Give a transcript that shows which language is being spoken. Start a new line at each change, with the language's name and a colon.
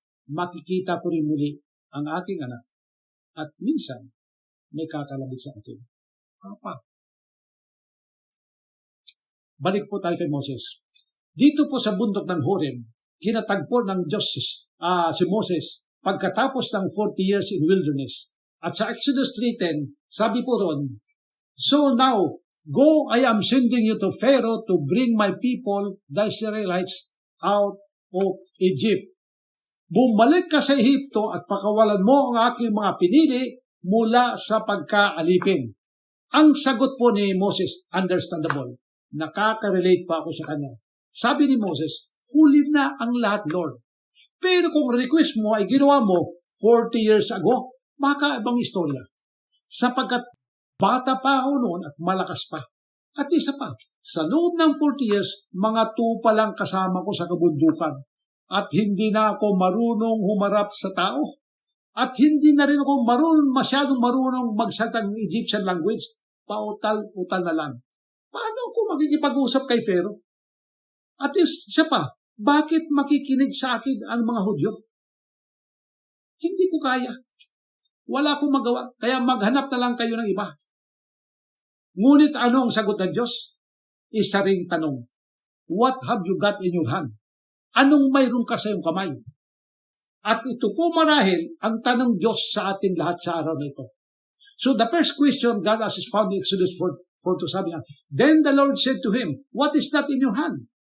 Filipino: Makikita ko rin muli ang aking anak at minsan may kakalabit sa akin. Papa. Balik po tayo kay Moses. Dito po sa bundok ng Horeb, kinatagpo ng Diyos si Moses pagkatapos ng
English: 40 years in wilderness.
Filipino: At sa Exodus 3:10, sabi po ron,
English: so now, go, I am sending you to Pharaoh to bring my people, the Israelites, out of Egypt.
Filipino: Bumalik ka sa Ehipto at pakawalan mo ang aking mga pinili mula sa pagkaalipin. Ang sagot po ni Moses, understandable. Nakaka-relate pa ako sa kanya. Sabi ni Moses, huli na ang lahat, Lord. Pero kung request mo ay ginawa mo
English: 40 years ago,
Filipino: baka ibang istorya. Sapagkat bata pa ako noon at malakas pa. At isa pa, sa loob ng
English: 40 years,
Filipino: mga 2 pa lang kasama ko sa kabundukan. At hindi na ako marunong humarap sa tao. At hindi na rin ako masyadong marunong magsalita ng Egyptian language. Pautal-utal na lang. Paano ako makikipag-usap kay Pharaoh? At isa pa, bakit makikinig sa akin ang mga Hudyo? Hindi ko kaya. Wala akong magawa. Kaya maghanap na lang kayo ng iba. Ngunit ano ang sagot ng Diyos? Isa ring tanong.
English: What have you got in your hand?
Filipino: Anong mayroon ka sa iyong kamay? At ito po marahil ang tanong Diyos sa ating lahat sa araw na ito.
English: So the first question God asked is found in Exodus 4:2,
Filipino: sabi niya,
English: Then the Lord said to him, What is that in your hand?